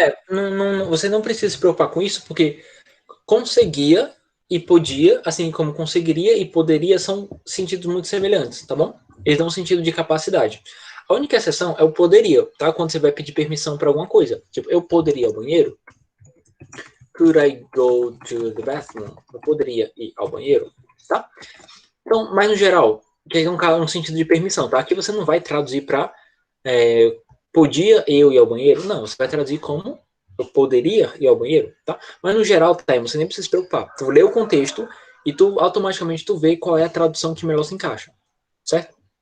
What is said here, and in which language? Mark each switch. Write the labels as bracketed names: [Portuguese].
[Portuguese] Não, você não precisa se preocupar com isso, porque conseguia e podia, assim como conseguiria e poderia, são sentidos muito semelhantes, tá bom? Eles dão um sentido de capacidade. A única exceção é o poderia, tá? Quando você vai pedir permissão para alguma coisa. Tipo, eu poderia ir ao banheiro? [English] Could I go to the bathroom? [Portuguese] Eu poderia ir ao banheiro, tá? Então, mas no geral, tem um sentido de permissão, tá? Aqui você não vai traduzir para podia eu ir ao banheiro? Não, você vai traduzir como eu poderia ir ao banheiro, tá? Mas no geral, tá, você nem precisa se preocupar. Tu lê o contexto e tu automaticamente tu vê qual é a tradução que melhor se encaixa, certo?